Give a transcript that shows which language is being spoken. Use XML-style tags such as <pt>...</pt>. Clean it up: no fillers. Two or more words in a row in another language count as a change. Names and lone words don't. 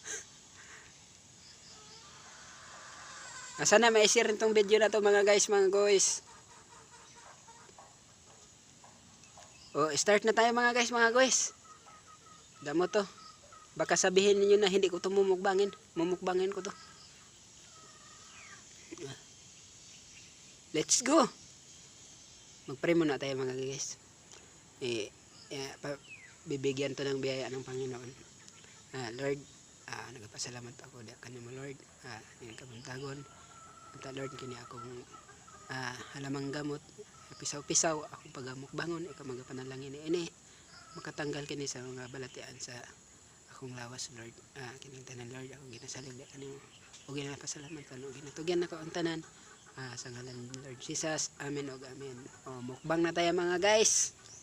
<tl>Sana ma-share rin tong video na to mga guys. Start na tayo mga guys. Damo to. Baka sabihin niyo na hindi ko to mumukbangin. Mumukbangin ko to.</tl> <en>Let's go.</en> <tl>Magpray muna tayo mga guys. Bibigyan to ng biyaya ng Panginoon.</tl> <hil>Lord, nagpasalamat ako kanimo Lord. Yung kabuntagon. Lord, kini akong halamang gamot. Pisaw-pisaw akong pagamukbangon. Ikaw magapanalangin ini. Makatanggal kini sa mga balatian sa akong lawas Lord. Kining tanan Lord, ako ginasalig kanimo. O ginapasalamat ko. Ginatugyan ako ang tanan. Sa ngalan ni Lord Jesus. Amen o amen.</hil> <tl>Mukbang na tayo mga guys.</tl>